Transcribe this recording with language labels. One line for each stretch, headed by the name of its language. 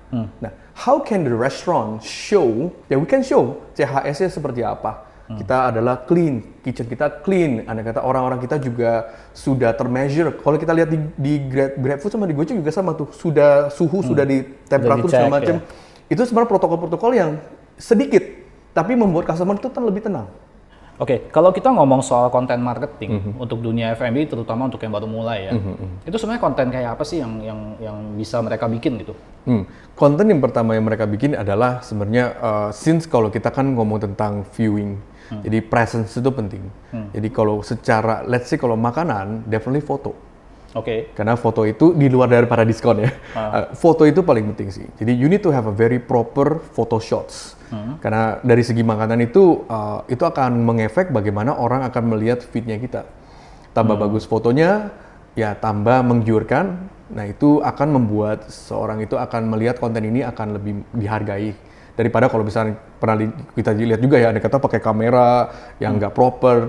English: Nah, how can the restaurant show? Ya, we can show CHS-nya
Indonesian: seperti apa. Kita adalah clean, kitchen kita clean. Anda kata orang-orang kita juga sudah termeasure. Kalau kita lihat di GrabFood sama di Gojek juga sama tuh, sudah suhu sudah di temperatur segala macam. Ya. Itu sebenarnya protokol-protokol yang sedikit, tapi membuat customer itu lebih tenang. Oke, kalau kita ngomong soal konten marketing untuk dunia F&B, terutama untuk yang baru mulai ya, itu sebenarnya konten kayak apa sih yang bisa mereka bikin gitu? Konten yang pertama yang mereka bikin adalah sebenarnya,
English: since
Indonesian: kalau kita kan ngomong tentang viewing, jadi presence itu penting. Jadi kalau secara,
English: let's say
Indonesian: kalau makanan, definitely foto. Karena foto itu di luar daripada diskon ya. Foto itu paling penting sih.
English: Jadi you need to have a very proper photo shots.
Indonesian: Karena dari segi makanan itu akan mengefek bagaimana orang akan melihat feednya kita. Tambah bagus fotonya, ya tambah menggiurkan. Nah itu akan membuat seorang itu akan melihat konten ini akan lebih dihargai. Daripada kalau misalnya pernah kita lihat juga ya, ada kata pakai kamera yang nggak proper.